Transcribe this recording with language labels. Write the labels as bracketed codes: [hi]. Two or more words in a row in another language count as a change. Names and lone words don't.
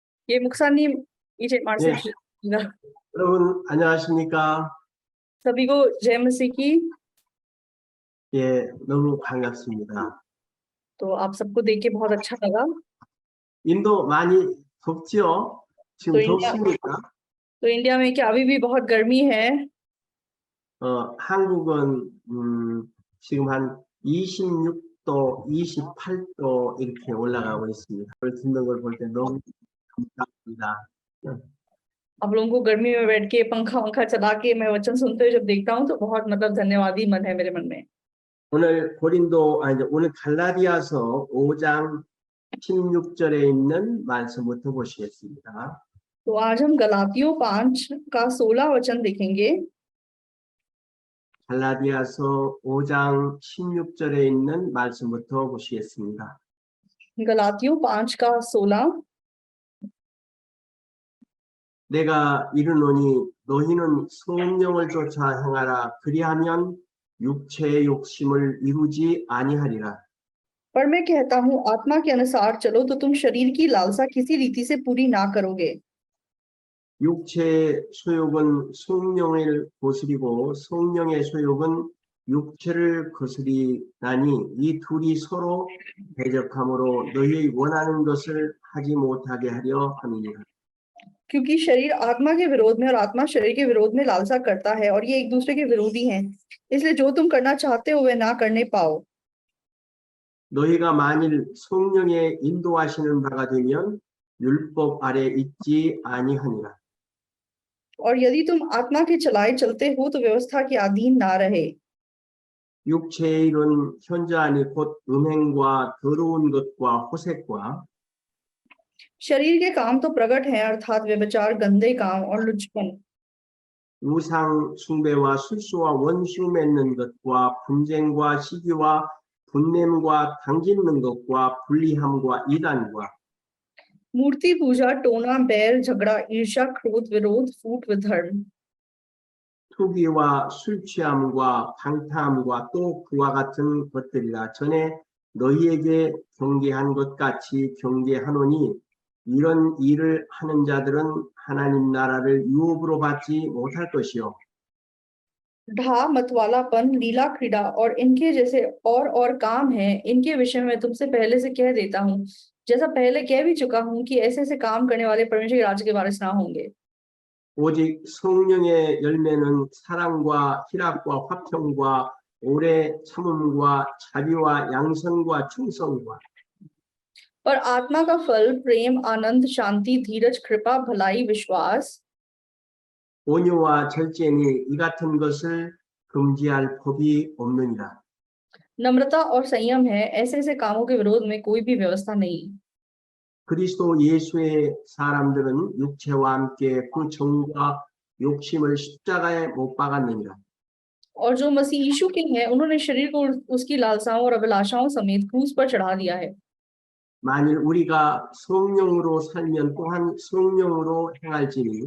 [ko] 예, 목사님, 이제 예, 말씀드립니다. 여러분 안녕하십니까? [hi] सभी को जय मसीह की। [ko] 예, 너무 반갑습니다. [hi] तो आप सबको देख के बहुत अच्छा लगा। [ko] 인도 많이 덥지요? 지금 [hi] तो इंडिया [ko] 덥습니까? [hi] तो इंडिया में क्या अभी भी बहुत गर्मी है? [ko] 한국은 지금 한 26도, 28도 이렇게 올라가고 있습니다. 그걸 듣는 걸 볼 때 너무 감사합니다. [hi] आप लोगों को गर्मी में बैठ के पंखा वंखा चला के मैं वचन सुनते हुए जब देखता हूँ तो बहुत मतलब धन्यवादी मन है मेरे मन में। [ko] 오늘 갈라디아서 5장 16절에 있는 말씀부터 보시겠습니다. [hi] तो आज हम गलातियों 5 का 16 वचन देखेंगे। [ko] 갈라디아서 5장 16절에 있는 말씀부터 보시겠습니다. [hi] गलातियों 5 का 16। [ko] 내가 이르노니 너희는 성령을 쫓아 행하라. 그리하면 육체의 욕심을 이루지 아니하리라. [hi] पर मैं कहता हूँ आत्मा के अनुसार चलो तो तुम शरीर की लालसा किसी रीति से पूरी ना करोगे। [ko] 육체의 소욕은 성령을 거스리고 성령의 소욕은 육체를 거스리나니 이 둘이 서로 대적함으로 너희의 원하는 것을 하지 못하게 하려 함이니라. [hi] क्योंकि शरीर आत्मा के विरोध में और आत्मा शरीर के विरोध में लालसा करता है और ये एक दूसरे के विरोधी हैं, इसलिए जो तुम करना चाहते हो वे ना करने पाओ। [ko] 너희가 만일 성령의 인도하시는 바가 되면 율법 아래 있지 아니하니라. [hi] और यदि तुम आत्मा के चलाए चलते हो तो व्यवस्था के अधीन ना रहे। [ko] 육체의 일은 현저하니 곧 음행과 더러운 것과 호색과 [hi] शरीर के काम तो प्रकट हैं, अर्थात व्यभिचार, गंदे काम और लुचपन, [ko] 우상 숭배와 술수와 원수 맺는 것과 분쟁과 시기와 분냄과 당짓는 것과 불리함과 이단과 [hi] मूर्ति पूजा, टोना, बैर, झगड़ा, ईर्ष्या, क्रोध, विरोध, फूट, विधर्म, [ko] 투기와 술 취함과 방탕함과 또 그와 같은 것들이라. 전에 너희에게 경계한 것 같이 경계하노니 이런 일을 하는 자들은 하나님 나라를 유업으로 받지 못할 것이요. [hi] ढा, मतवालापन, लीला क्रीड़ा और इनके जैसे और काम हैं, इनके विषय में तुमसे पहले से कह देता हूँ, जैसा पहले कह भी चुका हूँ कि ऐसे ऐसे काम करने वाले परमेश्वर के राज्य के वारिस ना होंगे। [ko] 오직 성령의 열매는 사랑과 희락과 화평과 오래 참음과 자비와 양선과 충성과 [hi] पर आत्मा का फल प्रेम, आनंद, शांति, धीरज, कृपा, भलाई, विश्वास, [ko] 온유와 절제니 이 같은 것을 금지할 법이 없느니라. [hi] नम्रता और संयम है, ऐसे ऐसे कामों के विरोध में कोई भी व्यवस्था नहीं। [ko] 그리스도 예수의 사람들은 육체와 함께 그 정과 욕심을 십자가에 못 박았느니라. [hi] और जो मसीह यीशु के हैं उन्होंने शरीर को उसकी लालसाओं और अभिलाषाओं समेत क्रूस पर चढ़ा दिया है। [ko] 만일 우리가 성령으로 살면 또한 성령으로 행할지니